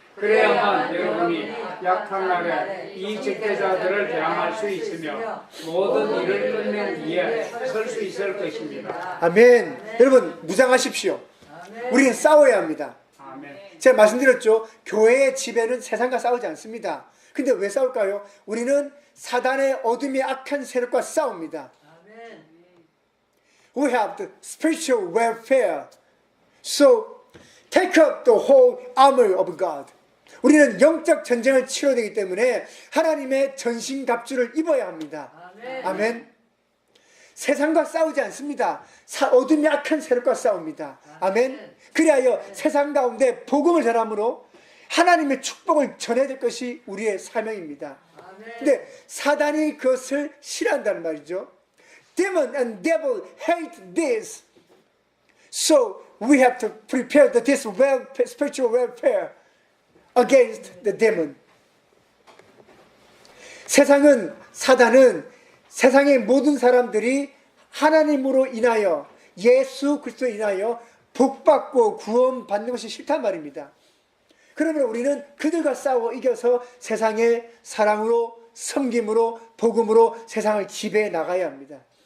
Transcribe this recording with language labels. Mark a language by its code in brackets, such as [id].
[ko] 그래야만 여러분이 약한 날에 이 적대자들을 대항할 수 있으며 모든 일을 끝낸 뒤에 설 수 있을 것입니다. 아멘. 여러분 무장하십시오. 우리는 싸워야 합니다. 아멘. 제가 말씀드렸죠. 교회의 지배는 세상과 싸우지 않습니다. 근데 왜 싸울까요? 우리는 사단의 어둠이 악한 세력과 싸웁니다. [en] We have the spiritual warfare. So take up the whole armor of God. [ko] 우리는 영적 전쟁을 치러야 되기 때문에 하나님의 전신갑주를 입어야 합니다. 아멘. 세상과 싸우지 않습니다. 어둠이 악한 세력과 싸웁니다. 아멘. 그리하여 세상 가운데 복음을 전함으로 하나님의 축복을 전해야 될 것이 우리의 사명입니다. 근데 사단이 그것을 싫어한다는 말이죠. [en] Demon and devil hate this. So we have to prepare this spiritual warfare against the demon. [ko] 사단은 세상의 모든 사람들이 하나님으로 인하여 예수 그리스도로 인하여 복받고 구원받는 것이 싫단 말입니다. 그러면 우리는 그들과 싸워 이겨서 세상의 사랑으로 섬김으로 복음으로 세상을 지배해 나가야 합니다.